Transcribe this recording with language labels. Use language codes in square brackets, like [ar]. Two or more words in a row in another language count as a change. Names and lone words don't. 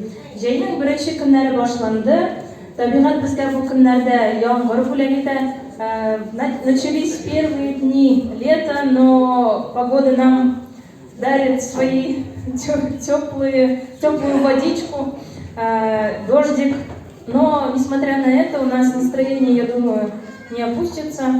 [tt] Җәйнең 1-нче көннәре башланды. Табигать безгә бу көннәрдә яңгыр бүләк итә. [ru] Начались первые дни лета, но погода нам дарит свои теплую водичку, дождик. Но, несмотря на это, у нас настроение, я думаю, не опустится.